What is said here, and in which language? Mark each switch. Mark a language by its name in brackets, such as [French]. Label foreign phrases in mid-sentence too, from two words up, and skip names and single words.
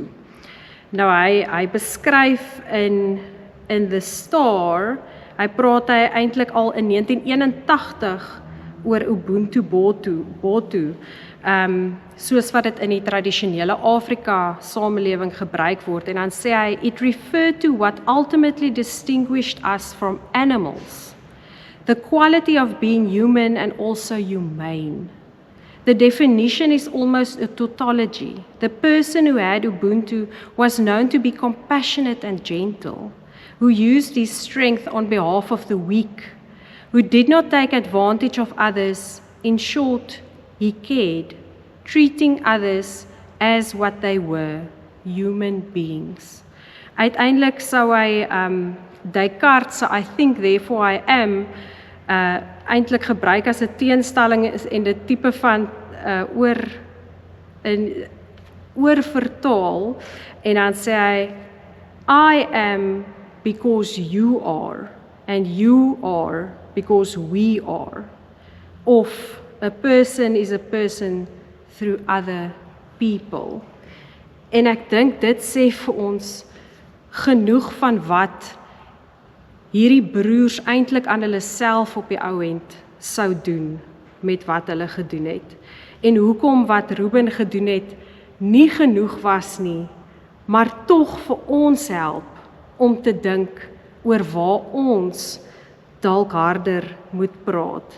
[Afrikaans] Nou hy beskryf in The Star, hy praat eintlik al in 1981 oor Ubuntu Botu, soos wat dit in die tradisionele Afrika samelewing gebruik word, en dan sê hy, [English] it referred to what ultimately distinguished us from animals, the quality of being human and also humane. The definition is almost a tautology. The person who had Ubuntu was known to be compassionate and gentle, who used his strength on behalf of the weak, who did not take advantage of others. In short, he cared, treating others as what they were, human beings. [Afrikaans] Uiteindelik sou hy Descartes se [English] I think therefore I am [Afrikaans] eintlik gebruik as 'n teenstelling is en dit tipe van oor vertaal en dan sê hy [English] I am because you are and you are because we are, [Afrikaans] of [English] a person is a person through other people. [Afrikaans] En ek dink dit sê vir ons genoeg van wat hierdie broers eintlik aan hulle self op die ou end sou doen met wat hulle gedoen het. En hoekom wat Ruben gedoen het nie genoeg was nie, maar tog vir ons help om te dink oor waar ons dalk harder moet praat.